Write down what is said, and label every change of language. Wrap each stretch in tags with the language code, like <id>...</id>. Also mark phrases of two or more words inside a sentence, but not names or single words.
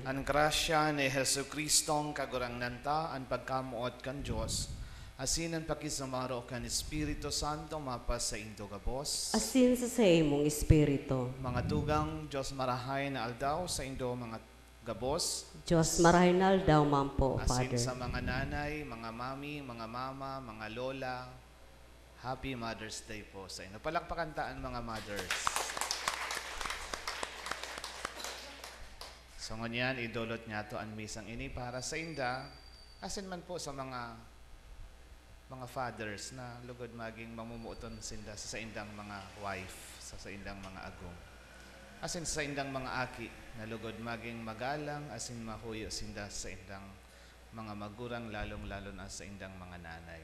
<bik>Ang grasya ni Hesu Kristong kagurang nanta, ang pagkamuot kan Diyos, asin ang pakisamaro kan Espiritu Santo, mapas sa indo gabos. Asin sa imong Espiritu. Mga tugang Diyos marahay na aldaw sa indo mga gabos. Diyos marahay na aldaw mampo, Asin Father.</bik> <tl>sa mga nanay, mga mami, mga mama, mga lola,</tl> <en>Happy Mother's Day</en> <tl>po sa inyo.</tl> <bik>Palakpakan taan mga mothers. So ngunyan, idulot niya to ang misang ini para sa inda. Asin man po sa mga fathers na lugod maging mamumuton sinda sa indang mga wife, sa indang mga agong. Asin sa indang mga aki na lugod maging magalang, asin mahuyo sinda sa indang mga magurang, lalong-lalo na sa indang mga nanay.</bik>